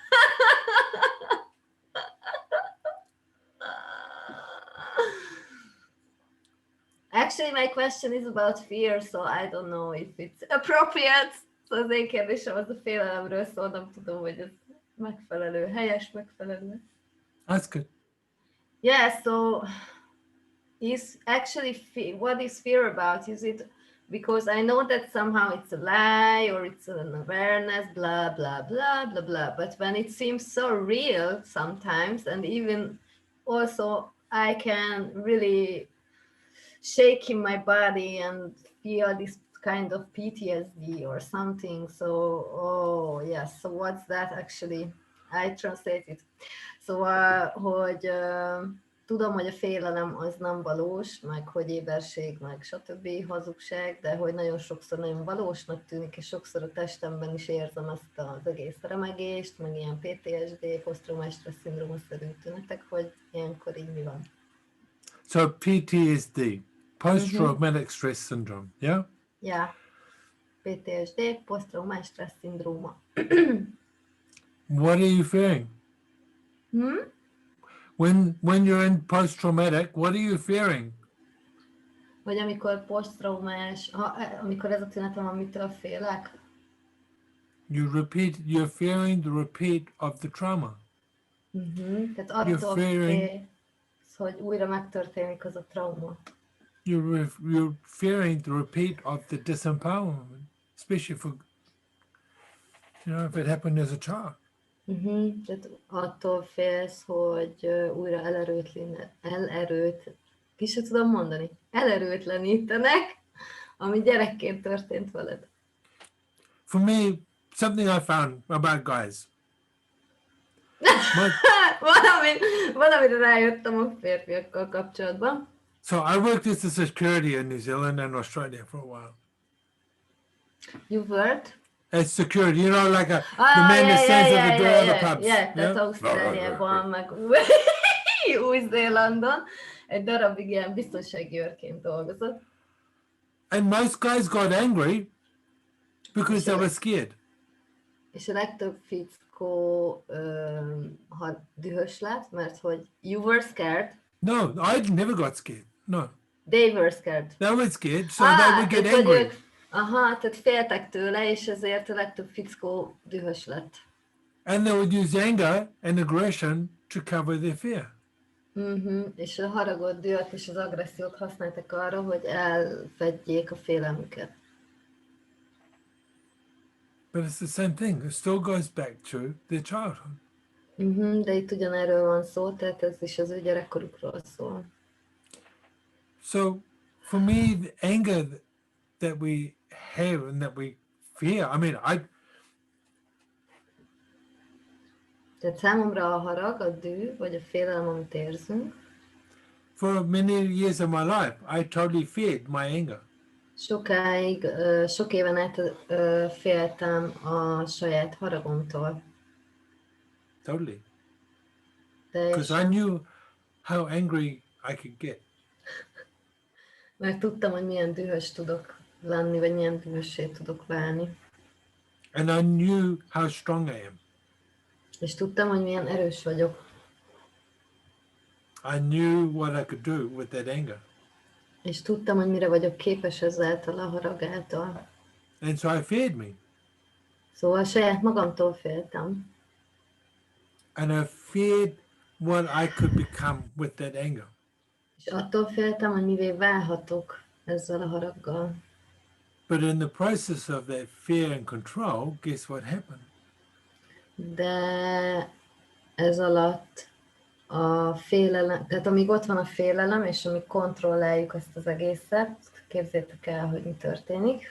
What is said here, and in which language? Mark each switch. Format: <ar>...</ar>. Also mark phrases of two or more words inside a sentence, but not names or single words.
<en>Actually, my question is about fear, so I don't know if it's appropriate.</en> <hu>So az én kérdésem az a félelemről szól, nem tudom, hogy ez megfelelő, helyes, megfelelő.</hu> <en>That's good. Yeah, so is actually what is fear about? Is it because I know that somehow it's a lie or it's an awareness, blah, blah, blah, blah, blah. But when it seems so real sometimes, and even also I can really shake in my body and feel this kind of PTSD or something. So, oh yes, so what's that actually? I translate it.</en> <hu>Szóval, hogy tudom, hogy a félelem az nem valós, meg hogy éberség, meg stb. Hazugság, de hogy nagyon sokszor nagyon valósnak tűnik, és sokszor a testemben is érzem ezt az egész remegést, meg ilyen PTSD, posztraumás stressz szindróma-szerű tünetek, hogy ilyenkor így mi van.</hu> <en>So PTSD, post-traumatic stress syndrome, yeah? Yeah. PTSD,</en> <hu>posztraumás stressz szindróma.</hu> <en>What are you fearing? When you're in post-traumatic, what are you fearing?</en> <hu>Vagy amikor posztraumás, amikor ez a tünetem, amitől félek.</hu> <en>You're fearing the repeat of the trauma.</en> <hu>Tehát attól félsz, hogy újra megtörténik az a trauma.</hu> <en>You're fearing the repeat of the disempowerment, especially for, if it happened as a child.</en> <hu>Tehát attól félsz, hogy újra elerőtlenítenek, ami gyerekként történt veled.</hu> <en>For me, something I found about guys.</en> <hu>Valamire rájöttem a férfiakkal kapcsolatban.</hu> <en>So I worked as a security in New Zealand and Australia for a while. You worked? As security, like the man that stands at the door of the pubs.</en> <hu>Tehát Ausztráliában, meg Új-Zélandon egy darabig ilyen biztonsági őrként dolgozott.</hu> <en>And most guys got angry because they were scared.</en> <hu>És a legtöbb fickó dühös lett, mert hogy</hu> <en>you were scared. No, I never got scared. No. They were scared. They were scared, so they would get angry.</en> <hu>Tehát féltek tőle, és ezért a legtöbb fickó dühös lett.</hu> <en>And they would use anger and aggression to cover their fear.</en> <hu>És a haragot, dühöt és az agressziót használtak arra, hogy elfedjék a félelmüket.</hu> <en>But it's the same thing. It still goes back to their childhood.</en> <hu>De itt ugyanerről van szó, tehát ez is az ő gyerekkorukról szól.</hu> <en>So, for me, the anger that we have and that we fear,</en> <hu>Tehát számomra a harag, a dű, vagy a félelem, amit érzünk.</hu> <en>For many years of my life, I totally feared my anger.</en> <hu>Sok éven át féltem a saját haragomtól.</hu> <en>Totally. Because I knew how angry I could get.</en> <hu>Mert tudtam, hogy milyen dühös tudok lenni, vagy milyen dühössé tudok válni.</hu> <en>And I knew how strong I am.</en> <hu>És tudtam, hogy milyen erős vagyok.</hu> <en>I knew what I could do with that anger.</en> <hu>És tudtam, hogy mire vagyok képes ezáltal a harag által.</hu> <en>And so I feared me.</en> <hu>Szóval saját magamtól féltem.</hu> <en>And I feared what I could become with that anger.</en> <hu>És attól féltem, hogy mivé válhatok ezzel a haraggal.</hu> <en>But in the process of that fear and control, guess what happened?</en> <hu>De ez alatt a félelem, tehát amíg ott van a félelem, és amíg kontrolláljuk ezt az egészet, képzeljétek el, hogy mi történik.</hu>